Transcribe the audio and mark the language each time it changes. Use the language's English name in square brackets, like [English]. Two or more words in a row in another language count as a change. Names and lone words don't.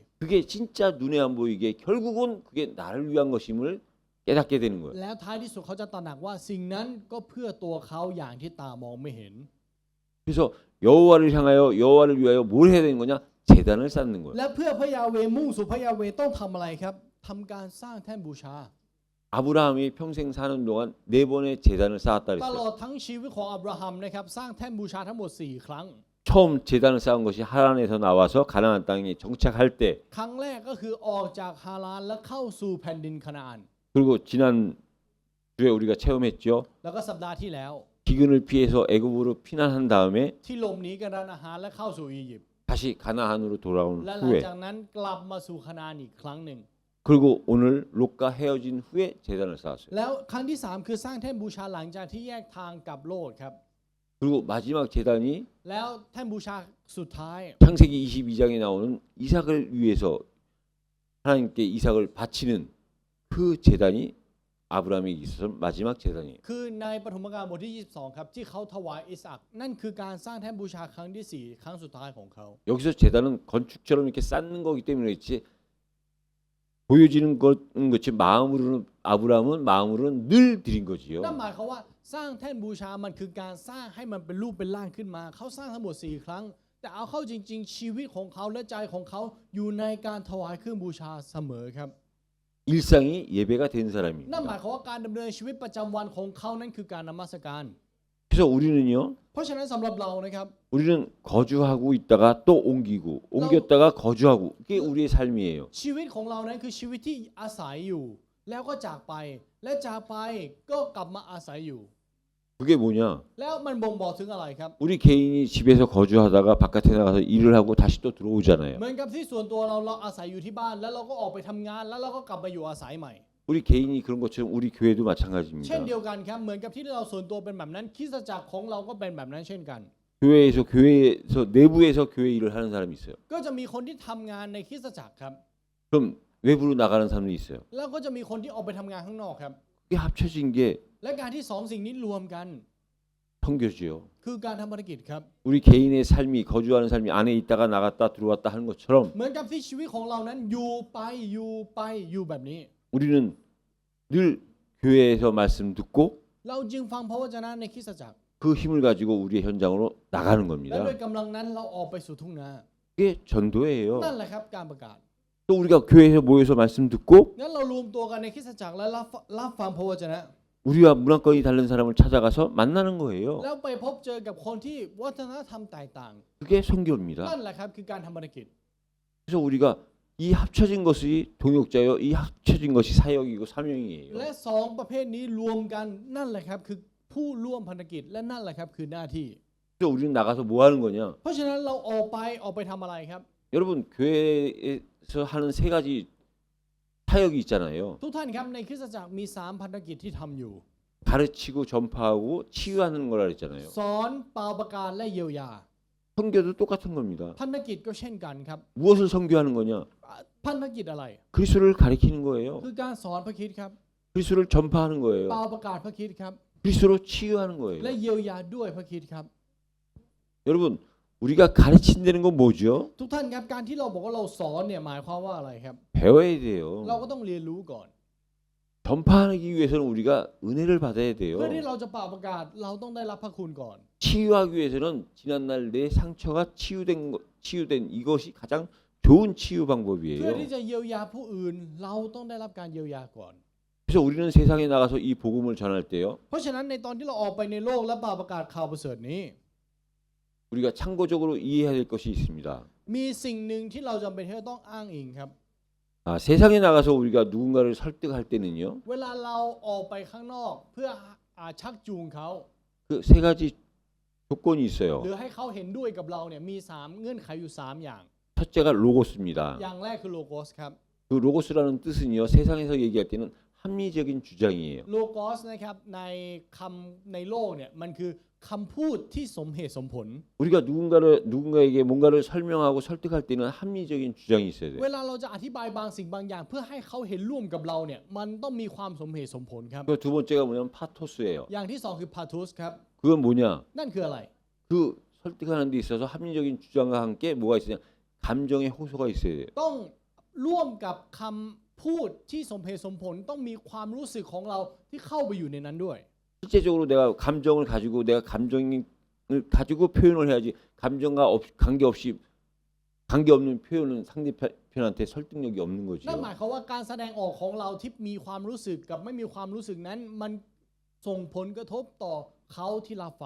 [Korean] 그게 진짜 눈에 안 보이게 결국은 그게 나를 위한 것임을 깨닫게 되는 거예요. [Thai] แล้วท้ายที่สุดเขาจะตระหนักว่าสิ่งนั้นก็เพื่อตัวเขาอย่างที่ตามองไม่เห็น [Korean] 그래서 여호와를 향하여 여호와를 위하여 뭘 해야 되는 거냐? 제단을 쌓는 거예요. [Thai] และเพื่อพระยาเวห์มุ่งสู่พระยาเวห์ต้องทำอะไรครับทำการสร้างแท่นบูชา [Korean] 아브라함이 평생 사는 동안 4번의 제단을 쌓았다 [Thai] ตลอ [Korean] 그랬어요. [Thai] ดทั้งชีวิตของอับราฮัมนะครับสร้างแท่นบูชาทั้งหมด4ครั้ง [Korean] 처음 제단을 쌓은 것이 하란에서 나와서 가나안 땅에 정착할 때 [Thai] ครั้งแรกก็คือออกจากฮารานและเข้าสู่แผ่นดินคานาอัน [Korean] 그리고 지난 주에 우리가 체험했죠. [Thai] แล้วก็สัปดาห์ที่แล้ว [Korean] 기근을 피해서 애굽으로 피난한 다음에 [Thai] ที่หลบหนีการร้านอาหารและเข้าสู่อียิปต์ [Korean] 다시 가나안으로 돌아온 [Thai] และหลัง [Korean] 후에 [Thai] จากนั้นกลับมาสู่คานาอันอีกครั้งหนึ่ง [Korean] 그리고 오늘 롯과 헤어진 후에 제단을 쌓았어요. [Thai] แล้วครั้งที่3คือสร้างแท่นบูชาหลังจากที่แยกทางกับโลดครับ [Korean] 그리고 마지막 제단이 [Thai] แล้วแท่นบูชาสุดท้าย [Korean] 창세기 22장에 나오는 이삭을 위해서 하나님께 이삭을 바치는 그 제단이 아브라함에게 있어서 마지막 제단이에요. [Thai] คือในปฐมกาลบทที่22ครับที่เขาถวายอิสอัคนั่นคือการสร้างแท่นบูชาครั้งที่4ครั้งสุดท้ายของเขา [Korean] 여기서 제단은 건축처럼 이렇게 쌓는 거기 때문에 그렇지 보여지는 것이 마음으로는 아브라함은 마음으로는 늘 드린 거지요. [Thai] นั่นหมายความว่าสร้างแท่นบูชามันคือการสร้างให้มันเป็นรูปเป็นร่างขึ้นมาเขาสร้างทั้งหมด4ครั้ง แต่เอาเข้าจริงๆ ชีวิตของเขาและใจของเขาอยู่ในการถวายเครื่องบูชาเสมอครับ [Korean] 일상이 예배가 된 [Thai] นั่น [Korean] 사람입니다. [Thai] หมายความว่าการดำเนินชีวิตประจำวันของเขานั้นคือการนมัสการ [Korean] 그래서 우리는요. [Thai] เพราะฉะนั้นสำหรับเรานะครับ [Korean] 우리는 거주하고 있다가 또 옮기고 옮겼다가 거주하고 그게 우리의 삶이에요. [Thai] ชีวิตของเรานั้นคือชีวิตที่อาศัยอยู่ แล้วก็จากไปและจากไปก็กลับมาอาศัยอยู่ [Korean] 그게 뭐냐? [Thai] แล้วมันบ่งบอกถึงอะไรครับ [Korean] 우리 개인이 집에서 거주하다가 바깥에 나가서 일을 하고 다시 또 들어오잖아요. [Thai] เหมือนกับที่ส่วนตัวเราอาศัยอยู่ที่บ้าน แล้วเราก็ออกไปทำงานแล้วเราก็กลับมาอยู่อาศัยใหม่ [Korean] 우리 개인이 그런 것처럼 우리 교회도 [Thai] เช่น [Korean] 마찬가지입니다. [Thai] เดียวกันครับเหมือนกับที่เราส่วนตัวเป็นแบบนั้นคริสตจักรของเราก็เป็นแบบนั้นเช่นกัน [Korean] 교회에서 내부에서 교회 일을 하는 사람이 있어요. [Thai] ก็จะมีคนที่ทำงานในคริสตจักรครับ [Korean] 그럼 외부로 나가는 사람도 있어요. [Thai] แล้วก็จะมีคนที่ออกไปทำงานข้างนอกครับ [Korean] 그게 합쳐진 게 [Thai] และการที่สองสิ่งนี้รวมกัน [Korean] 선교지요. [Thai] คือการทำภารกิจครับ [Korean] 우리 개인의 삶이 거주하는 삶이 안에 있다가 나갔다 들어왔다 하는 것처럼 [Thai] เหมือนกับที่ชีวิตของเรานั้นอยู่ไปอยู่ไปอยู่แบบนี้ [Korean] 우리는 늘 교회에서 말씀 듣고 [Thai] เราจึงฟังพระวจนะในคริสตจักร [Korean] 그 힘을 가지고 우리의 현장으로 나가는 [Thai] และ [Korean] 겁니다. [Thai] ด้วยกำลังนั้นเราออกไปสู่ทุ่งนา [Korean] 그게 전도예요. [Thai] นั่นแหละครับการประกาศ [Korean] 또 우리가 교회에서 모여서 말씀 듣고 [Thai] งั้นเรารวมตัวกันในคริสตจักรและรับฟังพระวจนะ [Korean] 우리와 문화권이 다른 사람을 찾아가서 만나는 거예요. [Thai] แล้วไปพบเจอกับคนที่วัฒนธรรมแตกต่าง [Korean] 그게 선교입니다. [Thai] นั่นแหละครับคือการทำภารกิจ [Korean] 그래서 우리가 이 합쳐진 것이 동역자요, 이 합쳐진 것이 사역이고 사명이에요. [Thai] และสองประเภทนี้รวมกันนั่นแหละครับคือผู้ร่วมภารกิจและนั่นแหละครับคือหน้าที่ [Korean] 그래서 우리는 나가서 뭐 하는 거냐? [Thai] เพราะฉะนั้นเราออกไปทำอะไรครับ [Korean] 여러분 교회에서 하는 세 가지 사역이 있잖아요. [Thai] ทุกท่านครับในคริสตจักรมี3ภารกิจที่ทำอยู่ [Korean] 가르치고 전파하고 치유하는 거라 그랬잖아요. [Thai] สอนเป่าประกาศและเยียวยา [Korean] 그 선교도 똑같은 겁니다. [Thai] พันธกิจก็เช่นกันครับ [Korean] 무엇을 선교하는 거냐? [Thai] พันธกิจอะไร [Korean] 그리스도를 가리키는 거예요. [Thai] คือการสอนพระคริสต์ครับ [Korean] 그리스도를 전파하는 [Thai] เปล่า [Korean] 거예요. [Thai] ประกาศพระคริสต์ครับ [Korean] 그리스도로 치유하는 [Thai] และ [Korean] 거예요. [Thai] เยียวยาด้วยพระคริสต์ครับ [Korean] 여러분, 우리가 가르친다는 건 뭐죠? [Thai] ทุกท่านครับการที่เราบอกว่าเราสอนเนี่ยหมายความว่าอะไรครับ [Korean] 배워야 [Thai] เรา [Korean] 돼요. [Thai] ก็ต้องเรียนรู้ก่อน [Korean] 전파하기 위해서는 우리가 은혜를 받아야 [Thai] เพื่อที่ [Korean] 돼요. [Thai] เราจะเป่าประกาศเราต้องได้รับพระคุณก่อน [Korean] 치유하기 위해서는 지난날 내 상처가 치유된 이것이 가장 좋은 치유 [Thai] เพื่อที่ [Korean] 방법이에요. [Thai] จะเยียวยาผู้อื่น เราต้องได้รับการเยียวยาก่อน [Korean] 그래서 우리는 세상에 나가서 이 복음을 전할 때요. [Thai] เพราะฉะนั้นในตอนที่เราออกไปในโลกและเป่าประกาศข่าวประเสริฐนี้ [Korean] 우리가 참고적으로 이해해야 될 것이 있습니다. [Thai] มีสิ่งหนึ่งที่เราจำเป็นที่จะต้องอ้างอิงครับ [Korean] 세상에 나가서 우리가 누군가를 설득할 때는요. [Thai] เวลาเราออกไปข้างนอกเพื่อชักจูงเขา [Korean] 그 세 가지 조건이 [Thai] หรือ [Korean] 있어요. [Thai] ให้เขาเห็นด้วยกับเราเนี่ยมี3เงื่อนไขอยู่3อย่าง [Korean] 첫째가 로고스입니다. [Thai] อย่างแรกคือโลโกสครับ [Korean] 그 로고스라는 뜻은요. 세상에서 얘기할 때는 합리적인 주장이에요. [Thai] โลโกสนะครับในคำในโลกเนี่ยมันคือคำพูดที่สมเหตุสมผล [Korean] 우리가 누군가에게 뭔가를 설명하고 설득할 때는 합리적인 주장이 있어야 [Thai] เว [Korean] 돼요. [Thai] ลาเราจะอธิบายบางสิ่งบางอย่าง เพื่อให้เขาเห็นร่วมกับเราเนี่ยมันต้องมีความสมเหตุสมผลครับ [Korean] 그 두 번째가 뭐냐면 파토스예요. [Thai] อย่างที่สองคือพาทูสครับ [Korean] 그건 뭐냐? [Thai] นั่นคืออะไร [Korean] 그 설득하는 데 있어서 합리적인 주장과 함께 뭐가 있으냐? 감정의 호소가 있어야 돼요. [Thai] ต้องร่วมกับคำพูดที่สมเหตุสมผลต้องมีความรู้สึกของเราที่เข้าไปอยู่ในนั้นด้วย [Korean] 실제적으로 내가 감정을 가지고 내가 감정을 가지고 표현을 해야지 관계없는 표현은 상대편한테 설득력이 없는 [Thai] นั่นห [Korean] 거죠. [Thai] มายความว่าการแสดงออกของเราที่มีความรู้สึกกับไม่มีความรู้สึกนั้นมันส่งผลกระทบต่อเขาที่รับฟัง